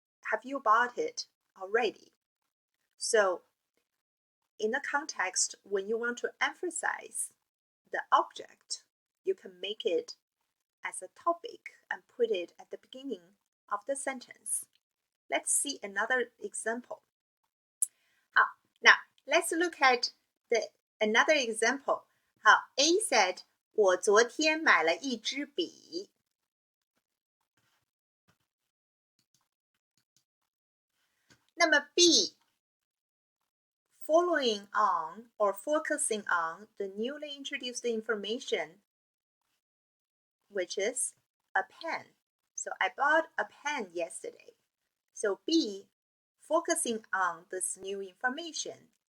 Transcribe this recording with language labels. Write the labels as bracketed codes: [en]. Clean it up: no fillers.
[en] Have you bought it already? So in the context, when you want to emphasize the object, you can make it as a topic and put it at the beginning of the sentence. Let's see another example. Now let's look at another example. A said, [zh] 我昨天买了一支笔。 [en] 那么 B, following on or focusing on the newly introduced information, which is a pen. So I bought a pen yesterday. So B, focusing on this new information.